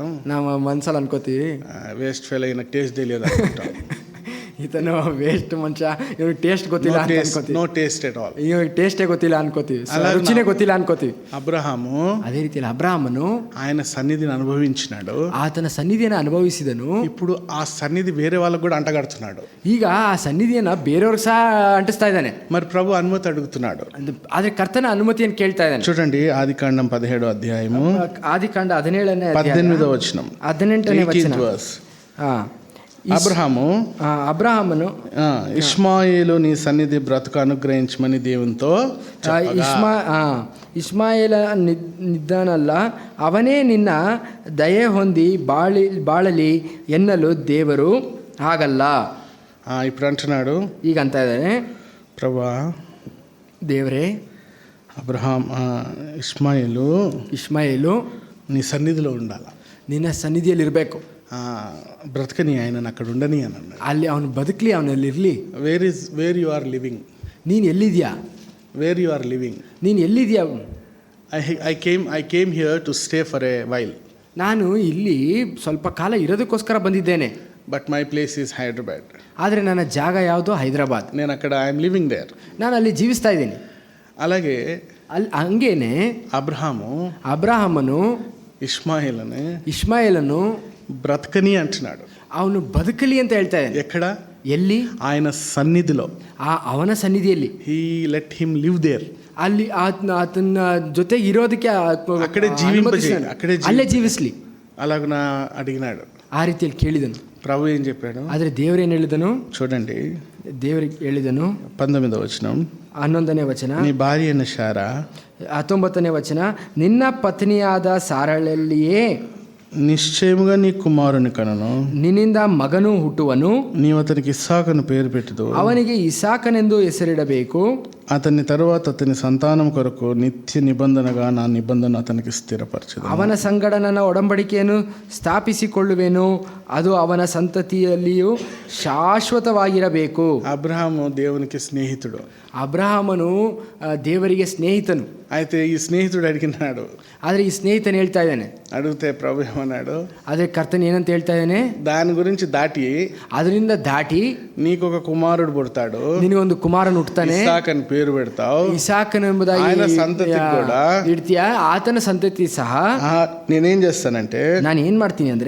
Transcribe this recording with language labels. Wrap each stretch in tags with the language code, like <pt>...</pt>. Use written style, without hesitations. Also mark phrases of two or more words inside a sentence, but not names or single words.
<kn>ನಾವು ಮನ್ಸಲ್ಲಿ ಅನ್ಕೋತೀವಿ,</kn> <en>waste fail</en> <te>అయిన టేస్ట్ తెలియదు అనుకుంటాం.</te> <kn>ಈತನು ವೇಸ್ಟ್ ಮನುಷ್ಯ, ಇವ್ರಿಗೆ ಟೇಸ್ಟ್ ಗೊತ್ತಿಲ್ಲ ಅಂತ ಅನ್ಕೋತೀವಿ.</kn> <en>no taste at all.</en> <kn>ಇವಾಗ ಟೇಸ್ಟೇ ಗೊತ್ತಿಲ್ಲ ಅನ್ಕೋತೀವಿ, ರುಚಿನೇ ಗೊತ್ತಿಲ್ಲ ಅನ್ಕೋತೀವಿ.</kn> <te>అబ్రహాము</te> <kn>ಅದೇ ರೀತಿಯಲ್ಲಿ ಅಬ್ರಾಹಮನು</kn> <te>ఆయన సన్నిధిని అనుభవించినాడు.</te> <kn>ಆತನ ಸನ್ನಿಧಿಯನ್ನು ಅನುಭವಿಸಿದನು.</kn> <te>ఇప్పుడు ఆ సన్నిధి వేరే వాళ్ళకు కూడా అంటగడుతున్నాడు.</te> <kn>ಈಗ ಆ ಸನ್ನಿಧಿಯನ್ನ ಬೇರೆಯವ್ರಿಗೆ ಸಹ ಅಂಟಿಸ್ತಾ ಇದ್ದಾನೆ.</kn> <te>మరి ప్రభు అనుమతి అడుగుతున్నాడు.</te> <kn>ಆದ್ರೆ ಕರ್ತನ ಅನುಮತಿಯನ್ನು ಕೇಳ್ತಾ ಇದ್ದಾನೆ.</kn> <te>చూడండి, ఆదికాండం 17వ అధ్యాయము</te> <kn>ಆದಿಕಾಂಡ 17ನೇ</kn> <te>18వ వచనం,</te> <kn>18ನೇ ವಚನ. ಅಬ್ರಹಾಮನು</kn> <te>ఇష్మాయేలు నీ సన్నిధి బ్రతుకు అనుగ్రహించమని దేవునితో</te> <kn>ಇಷ್ಮಾಯೇಲ ನಿದ್ದಾನಲ್ಲ, ಅವನೇ ನಿನ್ನ ದಯೆ ಹೊಂದಿ ಬಾಳಲಿ ಎನ್ನಲು ದೇವರು ಹಾಗಲ್ಲ.</kn> <te>ఇప్పుడు అంటున్నాడు,</te> <kn>ಈಗ ಅಂತ ಇದ್ದಾನೆ,</kn> <te>ప్రభా</te> <kn>ದೇವರೇ, ಇಷ್ಮಾಯೇಲು</kn> <te>నీ సన్నిధిలో ఉండాల,</te> <kn>ನಿನ್ನ ಸನ್ನಿಧಿಯಲ್ಲಿ ಇರಬೇಕು,</kn> <te>బ్రతకని ఆయన అక్కడ ఉండని అని అన్నాడు.</te> <kn>ಅಲ್ಲಿ ಅವನು ಬದುಕಲಿ, ಅವನಲ್ಲಿ ಇರಲಿ.</kn> <en>where you are living,</en> <kn>ನೀನು ಎಲ್ಲಿದ್ಯಾ,</kn> <en>where you are living,</en> <kn>ನೀನು ಎಲ್ಲಿದ್ಯಾ.</kn> <en>I came here to stay for a while.</en> <kn>ನಾನು ಇಲ್ಲಿ ಸ್ವಲ್ಪ ಕಾಲ ಇರೋದಕ್ಕೋಸ್ಕರ ಬಂದಿದ್ದೇನೆ.</kn> <en>But my place is Hyderabad.</en> <kn>ಆದರೆ ನನ್ನ ಜಾಗ ಯಾವುದು? ಹೈದರಾಬಾದ್.</kn> <te>నేను అక్కడ</te> <en>I am living there.</en> <kn>ನಾನು ಅಲ್ಲಿ ಜೀವಿಸ್ತಾ ಇದ್ದೀನಿ.</kn> <te>అలాగే</te> <kn>ಹಂಗೇನೆ ಅಬ್ರಹಾಮನು ಇಷ್ಮಾಯೇಲನು</kn> <te>బ్రతకని అంటున్నాడు.</te> <kn>ಅವನು ಬದುಕಲಿ ಅಂತ ಹೇಳ್ತಾ ಇದ್ದಾನೆ.</kn> <te>ఎక్కడ?</te> <kn>ಎಲ್ಲಿ?</kn> <te>ఆయన సన్నిధిలో,</te> <kn>ಅವನ ಸನ್ನಿಧಿಯಲ್ಲಿ.</kn> <en>He let him live there.</en> <kn>ಅಲ್ಲಿ ಆತನ ಜೊತೆ ಇರೋದಕ್ಕೆ ಅಲ್ಲೇ ಜೀವಿಸ್ಲಿ</kn> <te>అలాగున అడిగినాడు.</te> <kn>ಆ ರೀತಿಯಲ್ಲಿ ಕೇಳಿದನು.</kn> <te>ప్రభు ఏం చెప్పాడు?</te> <kn>ಆದರೆ ದೇವರೇನು ಹೇಳಿದನು?</kn> <te>చూడండి,</te> <kn>ದೇವರಿಗೆ ಹೇಳಿದನು.</kn> <te>19వ వచనం,</te> <kn>11ನೇ ವಚನ.</kn> <te>నీ భార్య అయిన శారా,</te> <kn>19ನೇ ವಚನ, ನಿನ್ನ ಪತ್ನಿಯಾದ ಸಾರಳಲ್ಲಿಯೇ</kn> <te>నిశ్చయముగా నీ కుమారుని కనను,</te> <kn>ನಿನ್ನಿಂದ ಮಗನು ಹುಟ್ಟುವನು,</kn> <te>నీవు అతనికి ఇస్సాకును పేరు పెట్టుదు,</te> <kn>ಅವನಿಗೆ ಇಸಾಕನೆಂದು ಹೆಸರಿಡಬೇಕು,</kn> <te>అతని తరువాత అతని సంతానం కొరకు నిత్య నిబంధనగా నా నిబంధన అతనికి స్థిరపరచదు,</te> <kn>ಅವನ ಸಂಗಡ ನನ್ನ ಒಡಂಬಡಿಕೆಯನ್ನು ಸ್ಥಾಪಿಸಿಕೊಳ್ಳುವೆನು, ಅದು ಅವನ ಸಂತತಿಯಲ್ಲಿಯೂ ಶಾಶ್ವತವಾಗಿರಬೇಕು.</kn> <te>అబ్రహాము దేవునికి స్నేహితుడు.</te> <kn>ಅಬ್ರಹಾಮನು ದೇವರಿಗೆ ಸ್ನೇಹಿತನು.</kn> <te>అయితే ఈ స్నేహితుడు అడిగినాడు.</te> <kn>ಆದರೆ ಈ ಸ್ನೇಹಿತನು ಹೇಳ್ತಾ ಇದ್ದಾನೆ.</kn> <te>అడిగితే ప్రభు ఏమన్నాడు?</te> <kn>ಆದರೆ ಕರ್ತನ್ ಏನಂತ ಹೇಳ್ತಾ ಇದ್ದಾನೆ?</kn> <te>దాని గురించి దాటి,</te> <kn>ಅದರಿಂದ ದಾಟಿ</kn> <te>నీకు ఒక కుమారుడు పుడతాడు,</te> <kn>ನಿನಗೊಂದು ಕುಮಾರನು ಹುಟ್ಟುತ್ತಾನೆ,</kn> <te>ఇస్సాకని పేరు పెడతావు,</te> <kn>ಇಸಾಕನು ಎಂಬುದಾಗಿ</kn> <te>ఆయన సంతతి కూడా</te> <kn>ಇಡ್ತೀಯ, ಆತನ ಸಂತತಿ ಸಹ.</kn> <te>నేనేం చేస్తానంటే,</te> <kn>ನಾನು ಏನ್ ಮಾಡ್ತೀನಿ ಅಂದ್ರೆ,</kn>